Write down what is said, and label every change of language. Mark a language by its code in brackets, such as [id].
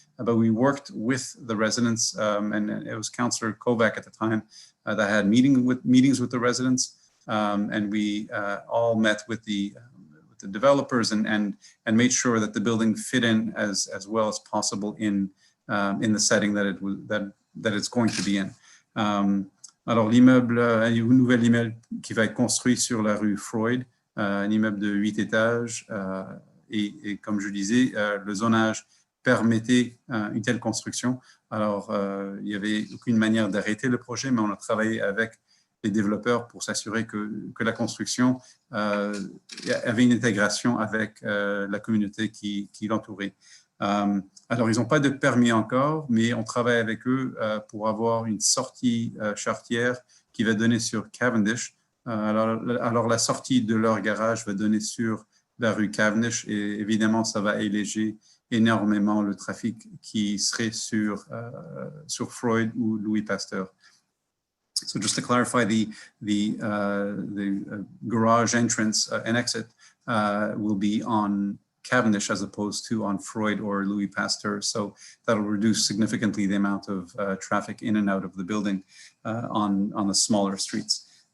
[en] But we worked with the residents, and it was Councillor Kovac at the time that had meetings with the residents, and we all met with the developers and made sure that the building fit in as well as possible in the setting that it's going to be in. [fr] Alors l'immeuble, un nouvel immeuble qui va être construit sur la rue Freud, un immeuble de 8 étages, et comme je disais, le zonage permettait une telle construction. Alors, il n'y avait aucune manière d'arrêter le projet, mais on a travaillé avec les développeurs pour s'assurer que la construction avait une intégration avec la communauté qui l'entourait. Alors, ils n'ont pas de permis encore, mais on travaille avec eux pour avoir une sortie charretière qui va donner sur Cavendish. Alors, la sortie de leur garage va donner sur la rue Cavendish, et évidemment, ça va alléger énormément le trafic qui serait sur Freud ou Louis Pasteur. [en] So just to clarify, the garage entrance and exit will be on Cavendish as opposed to on Freud or Louis Pasteur. So that'll reduce significantly the amount of traffic in and out of the building on the smaller streets.